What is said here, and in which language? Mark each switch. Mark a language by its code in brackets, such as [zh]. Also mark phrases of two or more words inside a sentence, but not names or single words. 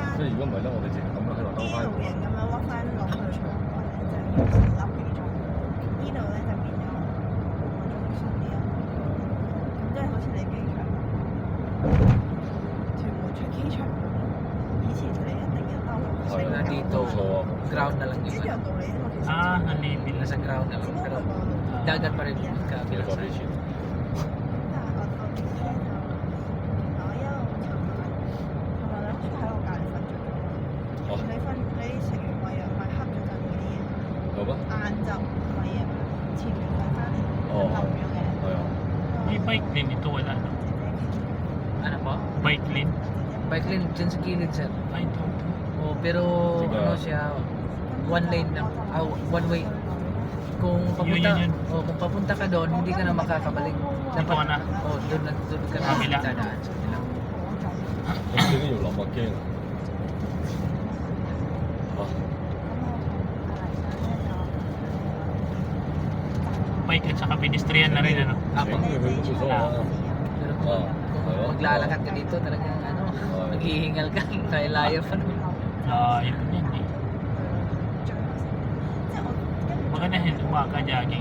[yue] 即係如果唔係咧，我哋直咁樣喺度兜呢翻路型咁樣屈翻落去長角咧，就要成粒幾鐘。呢度咧就變咗半個鐘鬆啲咯。咁即係好似你機場屯門出機場咁咯。以前你一定要兜個係星 [tl] na dito. [yue] 冇錯啊。 [tl] Ground na lang [yue] 一 [tl] yung [yue] 樣道理啫嘛，其實。 [tl] Ah, nalibin na nasa ground na [yue] 只 [tl] lang. [yue] 不過 [tl] Pero [yue] 個 [tl] dagat pa rin [yue] 幾 [tl] kabilang [yue] 多 [en] side. [yue] 俾錢？但係我見咧就我一路尋日咧喺我隔離瞓着咗。哦你食完胃藥咪黑咗陣嗰啲嘢，有咩？晏晝胃藥前面瞓翻嚟哦就冧咗嘅。係啊。 [tl] May [en] bike lane [tl] ito wala no? Ano po? [en] Bike lane. Bike lane [tl] dyan sa gilid sir. Ay, ito. Oh, pero Diba? ano siya, [en] one lane lang, one way. [tl] Kung papunta, Yun. oh, kung papunta ka doon, hindi ka na makakabalik. Dito ka na. Oh, doon ka na Kabila. dadaan sa kabila. [yue] 咁呢啲要諗啊驚啊！嚇 [tl] Bike at saka pedestrian na rin ano. [yue] 整佢佢都冇所謂啊！ [tl] Pero Oh, kung ayun. maglalakad ka dito, talagang ano, Oh. maghihingal ka, kaya layo pa nun. Ah, yun yun eh. Maganda yun, umaka-jogging.